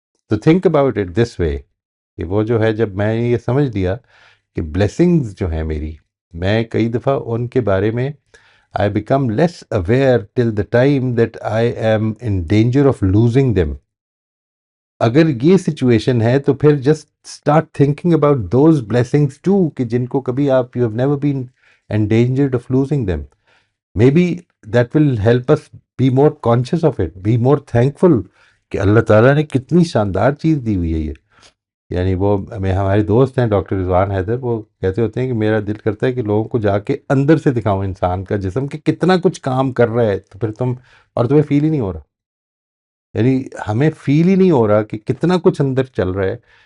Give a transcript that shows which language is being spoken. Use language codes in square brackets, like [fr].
[ur] تو [en] think about it this way [ur] کہ وہ جو ہے، جب میں یہ سمجھ لیا کہ بلیسنگز جو ہیں میری، میں کئی دفعہ ان کے بارے میں [en] I become less aware till the time that I am in danger of losing them. [ur] اگر یہ سچویشن ہے تو پھر [en] just start thinking about those blessings too [ur] کہ جن کو کبھی آپ [en] you have never been endangered of losing them. Maybe that will help us be more conscious of it, be more thankful [ur] کہ اللہ تعالیٰ نے کتنی شاندار چیز دی ہوئی ہے یہ. یعنی وہ ہمارے دوست ہیں ڈاکٹر رضوان حیدر، وہ کہتے ہوتے ہیں کہ میرا دل کرتا ہے کہ لوگوں کو جا کے اندر سے دکھاؤں انسان کا جسم کہ کتنا کچھ کام کر رہا ہے، تو پھر تمہیں فیل ہی نہیں ہو رہا. یعنی ہمیں فیل ہی نہیں ہو رہا کہ کتنا کچھ اندر چل رہا ہے.